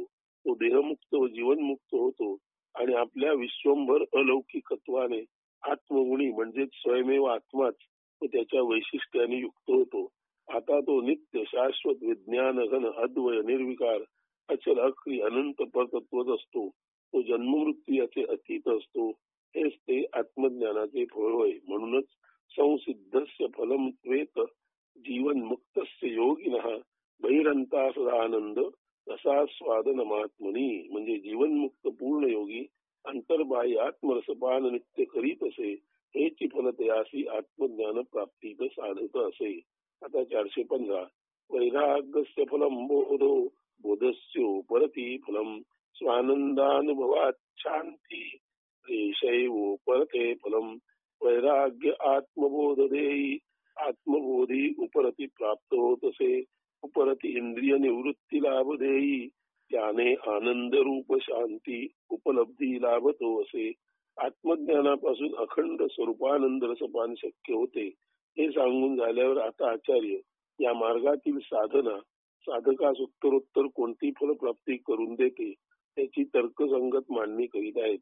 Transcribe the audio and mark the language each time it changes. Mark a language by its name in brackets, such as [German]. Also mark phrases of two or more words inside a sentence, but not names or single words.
[Marathi] तो देहमुक्त व जीवनमुक्त होतो आणि आपल्या विश्वंभर अलौकिकत्वाने आत्मगुणी म्हणजेच स्वयमेव आत्माच व त्याच्या वैशिष्ट्याने युक्त होतो. आता तो नित्य शाश्वत विज्ञान घन अद्वय निर्विकार अचल अक्री अनंत परतत्वच असतो. तो जन्ममृत्यू याचे अतीत असतो. हेच ते आत्मज्ञानाचे फळ होय. [Sanskrit] म्हणूनच संसिद्धस्य फलम त्वेत जीवन मुक्तस्य योगिनः बहिरंता सदानंद रसा स्वादनमात्मनी. [Marathi] म्हणजे जीवनमुक्त पूर्ण योगी अंतर्बाह्य आत्मरसपान नित्य करीत असे हेची फलतयासी आत्मज्ञान प्राप्तीत साधत असे. [Sanskrit] आता 415 वैराग्यस्य फलम बोधो बोधस्यो परती फलम स्वानंदानुभवात शांती रेषैवो परते फलम. [Marathi] वैराग्य आत्मबोध देई आत्मबोधी उपरती प्राप्त होत असे. उपरती इंद्रिय निवृत्ती लाभ देई त्याने आनंद रूप शांती उपलब्धी लाभतो असे. आत्मज्ञानापासून अखंड स्वरूपानंद रसपान शक्य होते हे सांगून झाल्यावर आता आचार्य या मार्गातील साधना साधकास उत्तरोत्तर कोणती फलप्राप्ती करून देते त्याची तर्कसंगत मांडणी करीत आहेत.